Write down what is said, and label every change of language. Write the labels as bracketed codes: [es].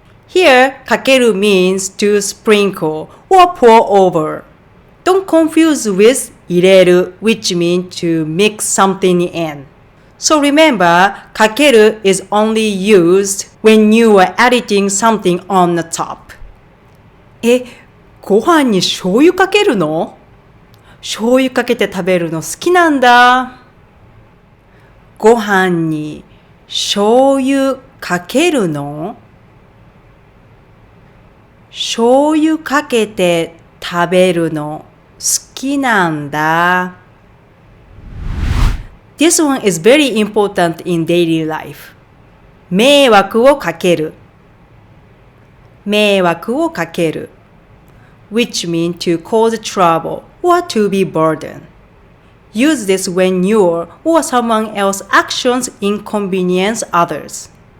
[en] Here, かける means to sprinkle or pour over. Don't confuse with 入れる which means to mix something in. So remember, かける is only used when you are adding something on the top. [ja] ご飯に醤油かけるの？醤油かけて食べるの好きなんだ。ご飯に醤油かけるの？醤油かけて食べるの好きなんだ。 [en] This one is very important in daily life. [ja] 迷惑をかける。 [en] 迷惑をかける which means to cause trouble or to be burdened. Use this when your or someone else's actions inconvenience others.